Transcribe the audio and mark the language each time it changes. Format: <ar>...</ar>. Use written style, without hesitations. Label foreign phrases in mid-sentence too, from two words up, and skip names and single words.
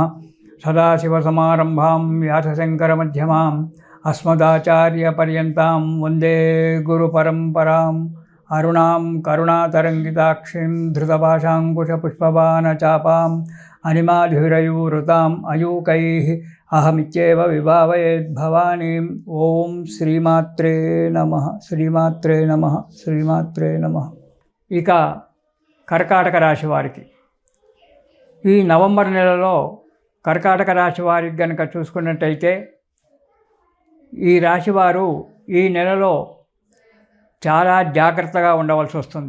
<sa>सदाशिवसमारम्भां व्यासशङ्करमध्यमाम् अस्मदाचार्यपर्यन्तां वन्दे गुरुपरम्पराम्। अरुणां करुणातरङ्गिताक्षीं धृतपाशाङ्कुशपुष्पबाणचापाम् अनिमाधिरयूरुताम् अयूकैः अहमित्येव विभावयेद्भवानीम्। ओं श्रीमात्रे नमः। श्रीमात्रे नमः। శ్రీమాత్రే నమః।</sa> <te>ఇక కర్కాటక రాశి వారికి ఈ నవంబర్ నెలలో కర్కాటక రాశి వారికి గనక చూసుకున్నట్టయితే ఈ రాశివారు ఈ నెలలో చాలా జాగ్రత్తగా ఉండవలసి వస్తుంది.</te>